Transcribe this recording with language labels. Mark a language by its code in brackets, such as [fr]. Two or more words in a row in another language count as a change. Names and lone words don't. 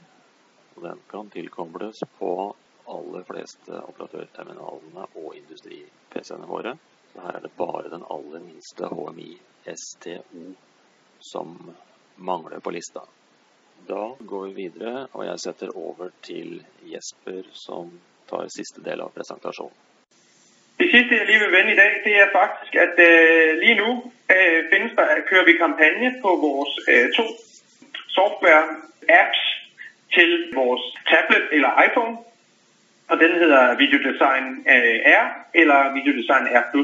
[no] Og den kan tilkobles på aller fleste operatørterminalene og industri-PC-ene våre. Så her det bare den aller minste HMI STO som mangler på lista. Da går vi videre, og jeg setter over til Jesper som tar siste del av presentasjonen. [da] Det sidste, jeg lige vil vende i dag, det faktisk, at lige nu kører vi kampagne på vores 2 software-apps til vores tablet eller iPhone. Og den hedder Video Design R eller Video Design R+.